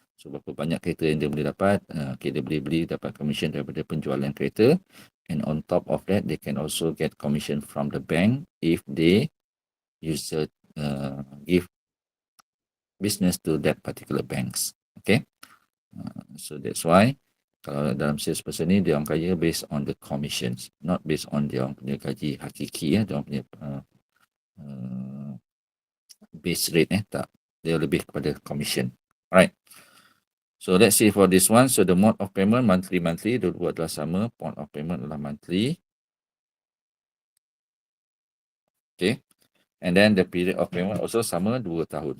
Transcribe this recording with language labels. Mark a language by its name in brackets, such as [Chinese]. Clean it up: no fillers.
[Malay] So berapa banyak kereta yang dia boleh dapat, okay, dia boleh beli dapat commission daripada penjualan kereta. [English] And on top of that, they can also get commission from the bank if they use give business to that particular banks. [Malay] Okay. [English] So that's why [Malay] kalau dalam salesperson ni, dia orang kaya [English] based on the commissions, not based on [Malay] dia orang punya gaji hakiki dia orang punya base rate tak. Dia lebih kepada commission. [English] Alright. So let's see for this one. So the mode of payment monthly, [Malay] dua adalah sama. [English] Mode of payment adalah monthly. Okay. And then the period of payment also [Malay] sama 2 tahun.